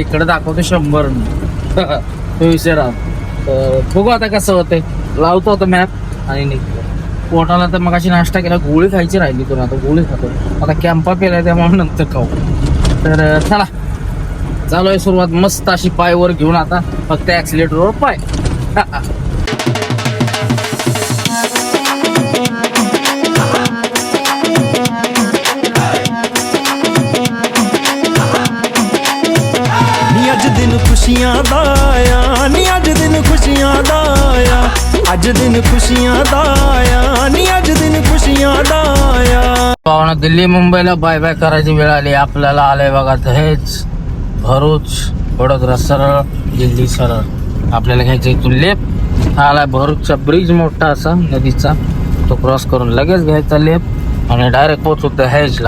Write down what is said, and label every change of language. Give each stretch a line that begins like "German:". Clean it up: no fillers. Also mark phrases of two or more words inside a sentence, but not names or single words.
Marathi: इकडे दाखवतो 100 तो विषय राहतो. तर बघू आता कसं होतंय. लावतो होतं मॅप आणि निघतो. पोटाला तर मग अशी नाश्ता केला, गोळी खायची राहिली करून आता गोळी खातो. आता कॅम्पा पेलाय त्यामुळे नंतर खाऊ. तर चला चालू आहे सुरुवात मस्त अशी पायवर घेऊन. आता फक्त ऍक्सिलेटरवर पाय.
Punjabi: ਨੀ ਅੱਜ ਦਿਨ ਖੁਸ਼ੀਆਂ ਦਾ ਆਇਆ, ਨੀ ਅੱਜ ਦਿਨ ਖੁਸ਼ੀਆਂ ਦਾ ਆਇਆ, ਅੱਜ ਦਿਨ ਖੁਸ਼ੀਆਂ ਦਾ ਆਇਆ, ਨੀ ਅੱਜ ਦਿਨ ਖੁਸ਼ੀਆਂ ਦਾ आया.
Marathi: पाहुणा दिल्ली मुंबईला बाय बाय करायची वेळ आली. आपल्याला आलंय बघा दहेज, भरूच, वडोदरा सरळ, दिल्ली सरळ. आपल्याला घ्यायचं इथून लेप. आलाय भरूचचा ब्रिज मोठा असा नदीचा, तो क्रॉस करून लगेच घ्यायचा लेप आणि डायरेक्ट पोहोचू दहेजला.